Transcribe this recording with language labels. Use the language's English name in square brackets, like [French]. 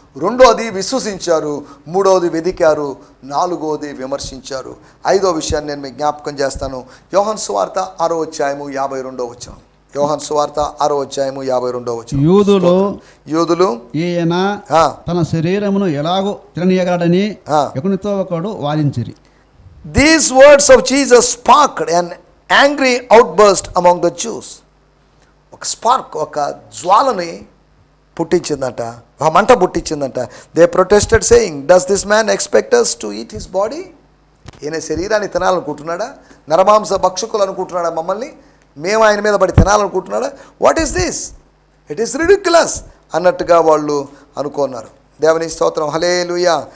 [Telugu] రెండోది, విశ్వసించారు. మూడవది, వెదికారు. 4వది, విమర్శించారు. 5వ విషయాన్ని నేను మీకు జ్ఞాపకం చేస్తాను. యోహాను సువార్త 6వ అధ్యాయము 52వ వచనం. యోహాను సువార్త 6వ అధ్యాయము 52వ వచనం. యూదులు ఈయన తన శరీరమును ఎలాగో తిననీయగలడని ఒకనితో ఒకడు వాదించిరి. [English] These words of Jesus sparked an angry outburst among the Jews. [Telugu] ఒక స్పార్క్, ఒక జ్వాలని పుట్టించిందట, ఒక మంట పుట్టించిందట. [English] They protested saying, does this man expect us to eat his body? [Telugu] ఈయన శరీరాన్ని తినాలనుకుంటున్నాడా? నరమాంస భక్షకులు అనుకుంటున్నాడా మమ్మల్ని? మేము ఆయన మీద పడి తినాలనుకుంటున్నాడా? [English] What is this? It is ridiculous [Telugu] అన్నట్టుగా వాళ్ళు అనుకున్నారు. దేవుని స్తోత్రం. హల్లెలూయా.